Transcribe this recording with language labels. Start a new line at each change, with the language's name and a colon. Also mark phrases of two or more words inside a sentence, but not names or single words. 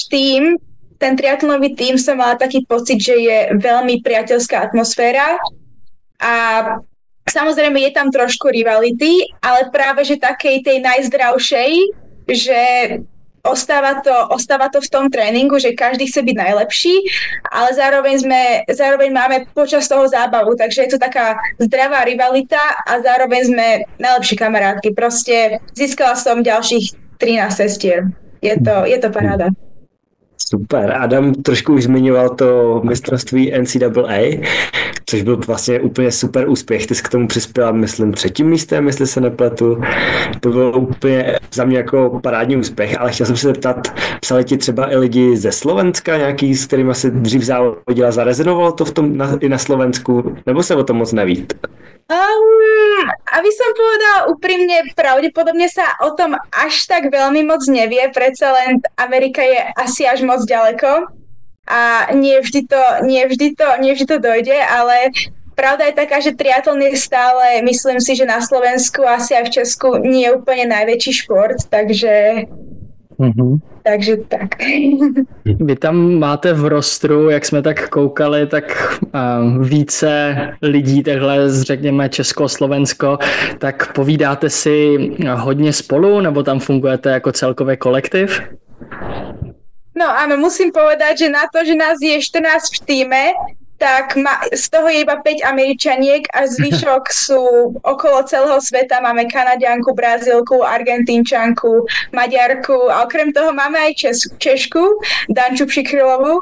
Slovak: tím, ten triatlonový tím som mala taký pocit, že je veľmi priateľská atmosféra a samozrejme je tam trošku rivality, ale práve že takej tej najzdravšej, že ostáva to v tom tréningu, že každý chce byť najlepší, ale zároveň máme počas toho zábavu, takže je to taká zdravá rivalita a zároveň sme najlepší kamarátky. Proste získala som ďalších 13 sestier. Je to paráda.
Czech: Super. Adam trošku už zmiňoval to mistrovství NCAA, což byl vlastně úplně super úspěch. Ty jsi k tomu přispěla, myslím, 3. místem, jestli se nepletu. To bylo úplně za mě jako parádní úspěch, ale chtěl jsem se zeptat, psali ti třeba i lidi ze Slovenska, nějaký, s kterými si dřív závodila, zarezonovalo to i na Slovensku, nebo se o tom moc neví?
Slovak: Aby som povedala úprimne, pravdepodobne sa o tom až tak veľmi moc nevie, predsa len Amerika je asi až moc ďaleko a nie vždy to dojde, ale pravda je taká, že triatlon je stále, myslím si, že na Slovensku, asi aj v Česku nie je úplne najväčší šport, takže tak.
Czech: Vy tam máte v rostru, jak jsme tak koukali, tak více lidí, takhle řekněme Česko-Slovensko, tak povídáte si hodně spolu, nebo tam fungujete jako celkový kolektiv?
Slovak: No áno, musím povedať, že na to, že nás je 14 v tíme, tak z toho je iba 5 Američaniek a zvyšok sú okolo celého sveta. Máme Kanaďanku, Brazílku, Argentínčanku, Maďarku a okrem toho máme aj Češku, Danču Přikrylovú.